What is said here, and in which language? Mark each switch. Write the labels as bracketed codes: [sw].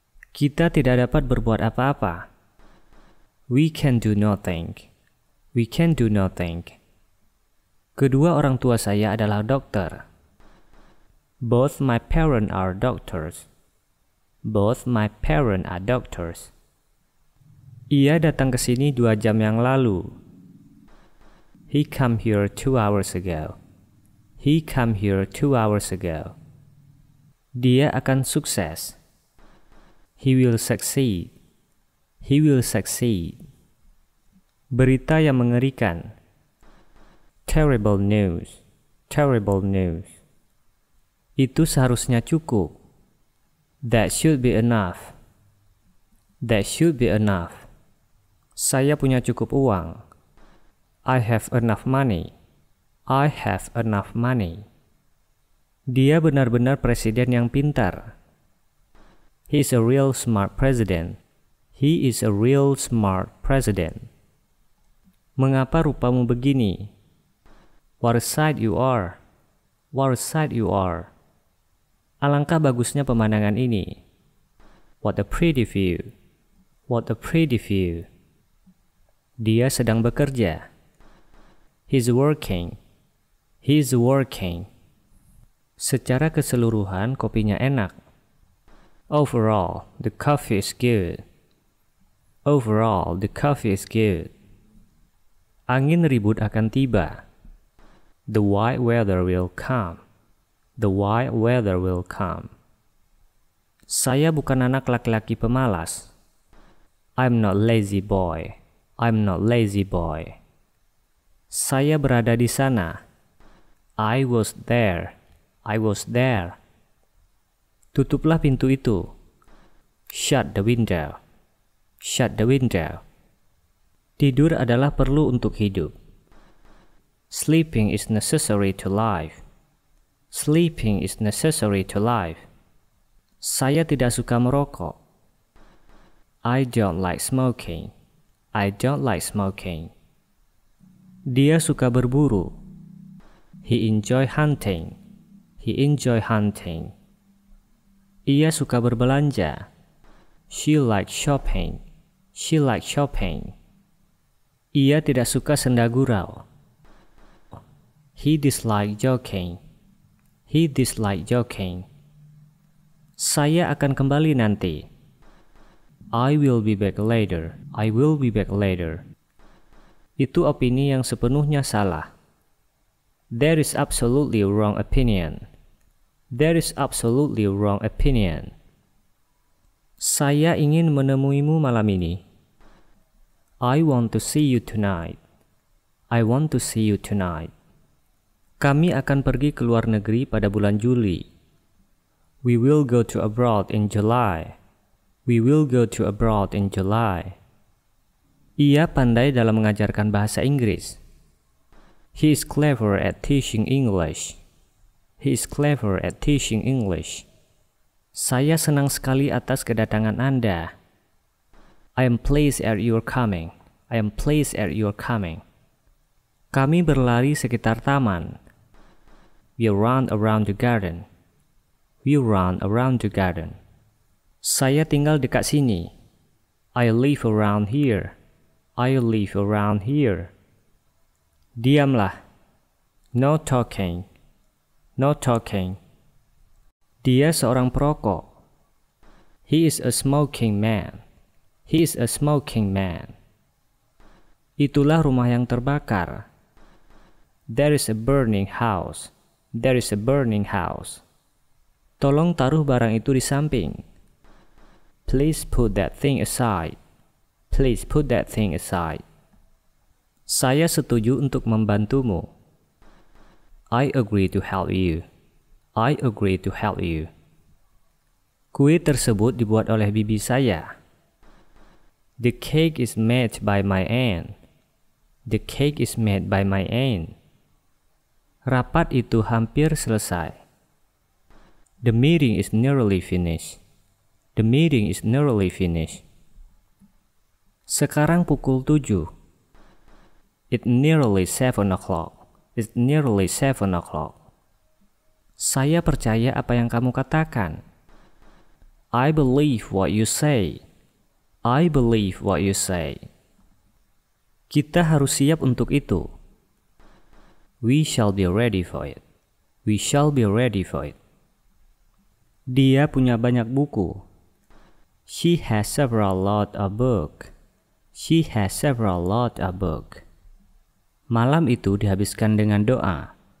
[id] Kita tidak dapat berbuat apa-apa. [en] We can do nothing. We can do nothing. [id] Kedua orang tua saya adalah dokter. [en] Both my parents are doctors. Both my parents are doctors. [id] Ia datang ke sini 2 jam yang lalu. [en] He come here 2 hours ago. He come here 2 hours ago. [id] Dia akan sukses. [en] He will succeed. He will succeed. [id] Berita yang mengerikan. [en] Terrible news. Terrible news. [id] Itu seharusnya cukup. [en] That should be enough. That should be enough. [id] Saya punya cukup uang. [en] I have enough money. I have enough money. [id] Dia benar-benar presiden yang pintar. [en] He is a real smart president. He is a real smart president. [id] Mengapa rupamu begini? [en] What a sight you are. What a sight you are. [id] Alangkah bagusnya pemandangan ini. [en] What a pretty view. What a pretty view. [id] Dia sedang bekerja. [en] He's working. He's working. [id] Secara keseluruhan kopinya enak. [en] Overall, the coffee is good. Overall, the coffee is good. [id] Angin ribut akan tiba. [en] The white weather will come. The white weather will come. [id] Saya bukan anak laki-laki pemalas. [en] I'm not lazy boy. I'm not lazy boy. [id] Saya berada di sana. [en] I was there. I was there. [id] Tutuplah pintu itu. [en] Shut the window. Shut the window. [id] Tidur adalah perlu untuk hidup. [en] Sleeping is necessary to life. Sleeping is necessary to life. [id] Saya tidak suka merokok. [en] I don't like smoking. I don't like smoking. [id] Dia suka berburu. [en] He enjoy hunting. He enjoy hunting. [id] Ia suka berbelanja. [en] She likes shopping. She likes shopping. [id] Ia tidak suka senda gurau. [en] He dislikes joking. He dislikes joking. [id] Saya akan kembali nanti. [en] I will be back later. I will be back later. [id] Itu opini yang sepenuhnya salah. [en] There is absolutely wrong opinion. There is absolutely wrong opinion. [id] Saya ingin menemuimu malam ini. [en] I want to see you tonight. I want to see you tonight. [id] Kami akan pergi ke luar negeri pada bulan Juli. [en] We will go to abroad in July. We will go to abroad in July. [id] Ia pandai dalam mengajarkan bahasa Inggris. [en] He is clever at teaching English. He is clever at teaching English. [id] Saya senang sekali atas kedatangan Anda. [en] I am pleased at your coming. I am pleased at your coming. [id] Kami berlari sekitar taman. [en] We run around the garden. We run around the garden. [id] Saya tinggal dekat sini. [en] I live around here. I live around here. [id] Diamlah. [en] No talking. No talking. [id] Dia seorang perokok. [en] He is a smoking man. He is a smoking man. [id] Itulah rumah yang terbakar. [en] There is a burning house. There is a burning house. [id] Tolong taruh barang itu di samping. [en] Please put that thing aside. Please put that thing aside. [id] Saya setuju untuk membantumu. [en] I agree to help you. I agree to help you. [id] Kue tersebut dibuat oleh bibi saya. [en] The cake is made by my aunt. The cake is made by my aunt. [id] Rapat itu hampir selesai. [en] The meeting is nearly finished. The meeting is nearly finished. [id] Sekarang pukul 7. [en] It's nearly 7 o'clock. It's nearly 7 o'clock. [id] Saya percaya apa yang kamu katakan. [en] I believe what you say. I believe what you say. [id] Kita harus siap untuk itu. [en] We shall be ready for it. We shall be ready for it. [id] Dia punya banyak buku. [en] She has several lot of book. She has several lot of book. [id] Malam itu dihabiskan dengan doa.